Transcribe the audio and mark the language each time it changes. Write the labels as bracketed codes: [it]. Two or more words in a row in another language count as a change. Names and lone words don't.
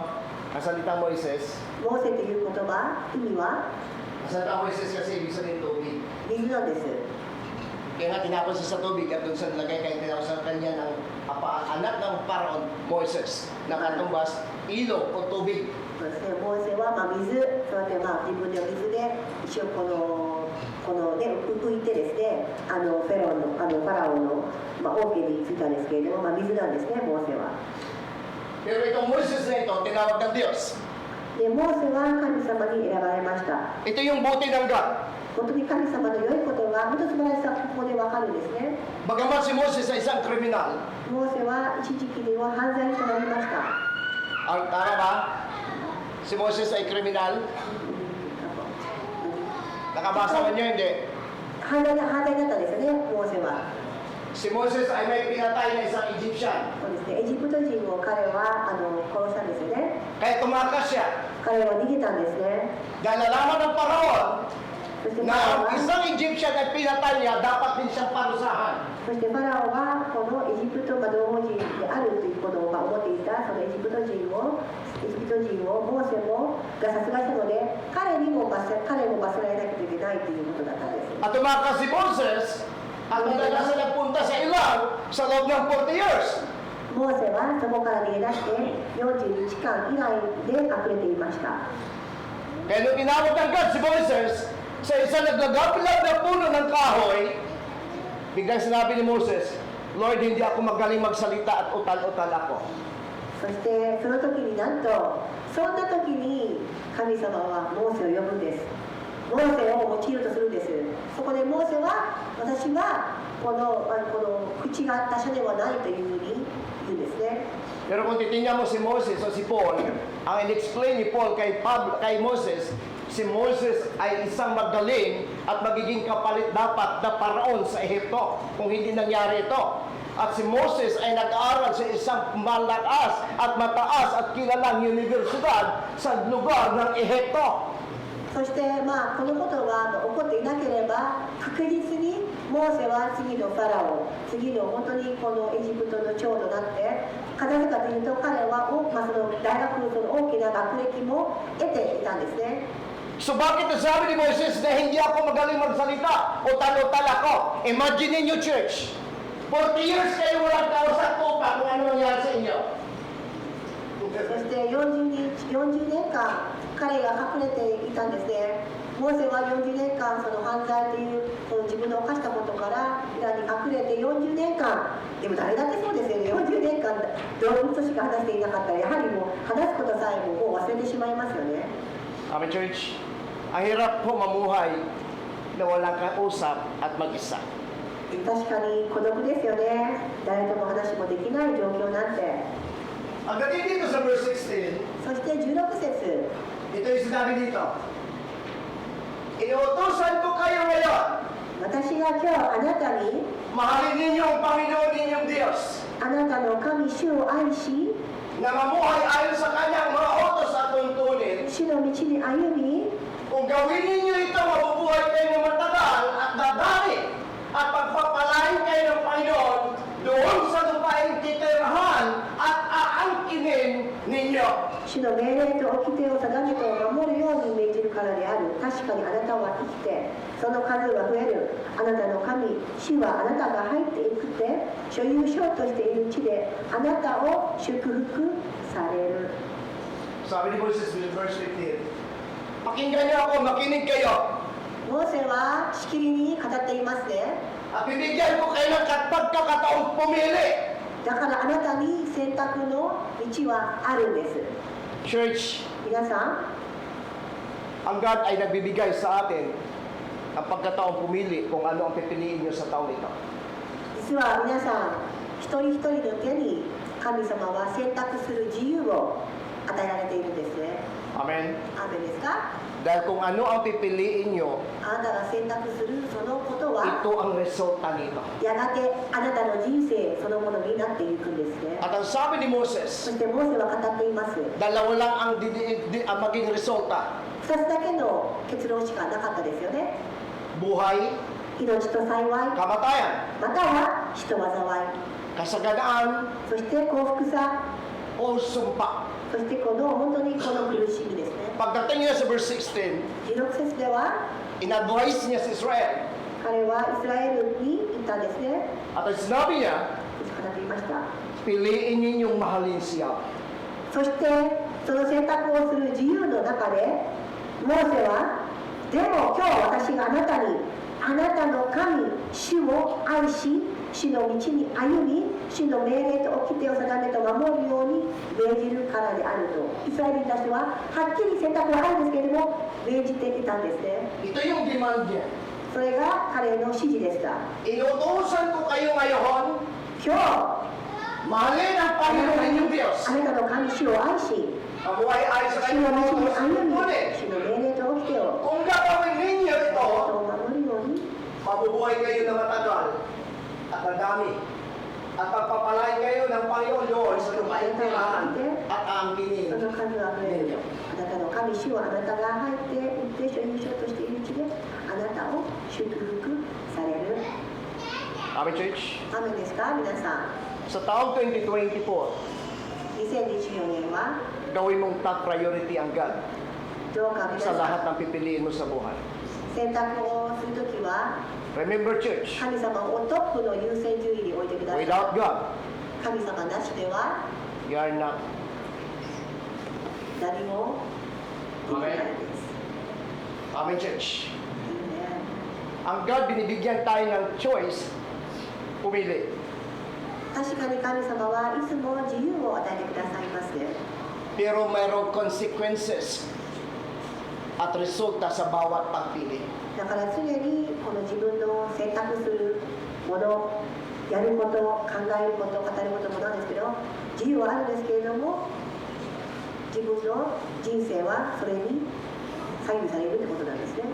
[tl] Ang salitang Moises. [ja] モーセという言葉、意味は [tl] Ang salitang Moises kasi ibig sabihin tubig. [ja] 水なんです。 [tl] Kaya nga tinapon siya sa tubig at doon sa nilagay kaya tinawag sa kanya ng anak ng Paraon, Moises. Nakatumbas, ilog o tubig. [ja] そうですね、モーセは水、そうやって自分で水で一応このね、浮いてですね、ファラオの、王家に着いたんですけれども、水なんですね、モーセは。 [tl] Pero itong Moises na ito, tinawag ng Diyos. [ja] で、モーセは神様に選ばれました。 [tl] Ito yung buti ng God. [ja] 本当に神様の良いことが本当素晴らしさがここでわかるんですね。 [tl] Bagamat si Moses ay isang kriminal. [ja] モーセは一時期には犯罪となりました。 [tl] Ang tama ba? Si Moses ay kriminal? Nakabasa mo niyo, hindi? [ja] 犯罪だったんですよね、モーセは。 [tl] Si Moses ay may pinatay na isang Egyptian. [ja] そうですね、エジプト人を彼は殺したんですよね。 [tl] Kaya tumakas siya. [ja] 彼は逃げたんですね。 [tl] Dahil nalaman ng Paraon [ja] そしてファ [tl] na [ja] ラオ [tl] ang [ja] は [tl] isang Egyptian ay pinatay niya, dapat din siyang parusahan. [ja] そしてファラオはこのエジプト同胞人であるということを思っていたそのエジプト人をモーセが殺害したので彼も罰せられなきゃいけないということだったんです。 [tl] At tumakas si Moses at talaga siya nagpunta sa ilang sa loob ng 40 years. [ja] モーセはそこから逃げ出して40日間以外で隠れていました。 [tl] Kaya nung tinawag ng God si Moses sa isang naglagapilap na puno ng kahoy, biglang sinabi ni Moses, Lord, hindi ako magaling magsalita at utal-utal ako. [ja] そしてその時になんとそんな時に神様はモーセを呼ぶんです。モーセを用いようとするんです。そこでモーセは私はこの口が達者ではないというふうに言うんですね。 [tl] Pero kung titingnan mo si Moses o si Paul, ang in-explain ni Paul kay Moses, si Moses ay isang magaling at magiging kapalit dapat na paraon sa Ehipto kung hindi nangyari ito. At si Moses ay nag-aaral sa isang malakas at mataas at kilalang universidad sa lugar ng Ehipto. [ja] そしてこのことが起こっていなければ確実にモーセは次のファラオ、次の本当にこのエジプトの長となってなぜかというと彼はその大学の大きな学歴も得ていたんですね。 [tl] So bakit nasabi ni Moses na hindi ako magaling magsalita o tal-utal ako? Imagine ninyo, church, 40 years kayo walang kausap ko pa kung ano nangyari sa inyo. [ja] そして40年間彼が隠れていたんですね。モーセは40年間その犯罪というその自分の犯したことから裏に隠れて40年間、でも誰だってそうですよね。40年間動物としか話していなかったらやはりもう話すことさえもう忘れてしまいますよね。 [en] Amen, church. [tl] Ang hirap po mamuhay na walang kausap at mag-isa. [ja] 確かに孤独ですよね。誰とも話もできない状況なんて。 [tl] Ang dating dito sa verse 16, [ja] そして16節、 [tl] ito yung sinabi dito. Inuutosan ko kayo ngayon. [ja] 私が今日あなたに [tl] Mahalin ninyo ang Panginoon ninyong Diyos [ja] あなたの神主を愛し、 [tl] na mamuhay ayon sa kanyang mga utos at tuntunin. [ja] 主の道に歩み、 [tl] Kung gawin ninyo ito, mabubuhay kayo ng matagal at dadami at pagpapalain kayo ng Panginoon doon sa lupaing titirahan at aangkinin ninyo. [ja] 主の命令と掟を定めて守るように命じるからである。確かにあなたは生きて、 その数は増える。あなたの神、主はあなたが入っていくて、所有しようとしている地であなたを祝福される。 [tl] Sabi ni Moses, verse 15, pakinggan niyo ako, makinig kayo, [ja] モーセはしきりに語っていますね。 [tl] at bibigyan ko kayo ng pagkakataong pumili. [ja] だからあなたに選択の道はあるんです。 [tl] Church, [ja] 皆さん、 [tl] ang God ay nagbibigay sa atin ang pagkataong pumili kung ano ang pipiliin niyo sa taong ito. [ja] 実は皆さん、一人一人の手に神様は選択する自由を与えられているんですね。 [tl] Amen? [ja] アーメンですか？ [tl] Dahil kung ano ang pipiliin niyo, [ja] あなたが選択するそのことは [tl] ito ang resulta nito. [ja] やがてあなたの人生そのものになっていくんですね。 [tl] At ang sabi ni [ja] そ [tl] Moses, [ja] してモーセは語っています。 [tl] dalawa lang ang maging resulta. [ja] 2 つだけの結論しかなかったですよね。 [tl] Buhay, [ja] 命と幸い、 [tl] kamatayan, [ja] または死と災い、 [tl] kasaganaan, [ja] そして幸福さ、 [tl] o sumpa. [ja] そしてこの本当にこの苦しみですね。 [tl] Pagdating niya sa verse 16, [ja] 16 節では [tl] in-advise niya si Israel. [ja] 彼はイスラエルに言ったんですね。 [tl] At ang sinabi niya, [ja] 語っていました。 [tl] piliin ninyong mahalin siya. [ja] そしてその選択をする自由の中でモーセはでも今日私があなたにあなたの神主を愛し主の道に歩み主の命令と掟を定めと守るように命じるからであるとイスラエル人たちははっきり選択はあるんですけれども命じていたんですね。 [tl] Ito yung demand niya. [ja] それが彼の指示でした。 [tl] Inutusan ko kayo ngayon, [ja] 今日 [tl] mahalin ang Panginoon ninyong Diyos. [ja] あなたの神主を愛し [tl] Mabuhay ayon sa [ja] 主の [tl] kanyang [ja] 道に [tl] utos [ja] 歩 [tl] at [ja] み [tl] tuntunin. [ja] 主の命令と掟を [tl] Kung gagawin ninyo ito, [ja] 守るように [tl] mabubuhay kayo na matagal at madami. At pagpapalain kayo ng Panginoon Lord sa lupaing tirahan at aangkinin [ja] その数は増える [tl] ninyo. [ja] あなたの神主はあなたが入っていって所有しようとしている地であなたを祝福される。 [en] Amen, church? [ja] アーメンですか皆さん。 [tl] Sa taong 2024, [ja] 2024 年は [tl] gawin mong [en] top priority [tl] ang God [ja] どうか皆 [tl] sa [ja] さ [tl] lahat [ja] ん [tl] ng pipiliin mo sa buhay. [ja] 選択をするときは [en] Remember, church, [ja] 神様をトップの優先順位に置いてください。 [en] without God, [ja] 神様なしでは [en] you are not. [ja] 何もできないです。 [en] Amen, church. Amen. [tl] Ang God, binibigyan tayo ng choice, pumili. [ja] 確かに神様はいつも自由を与えてくださいます。 [tl] Pero mayroong consequences at resulta sa bawat pagpili. [ja] だから常にこの自分の選択するもの、やること、考えること、語ることもなんですけど、自由はあるんですけれども、自分の人生はそれに左右されるってことなんですね。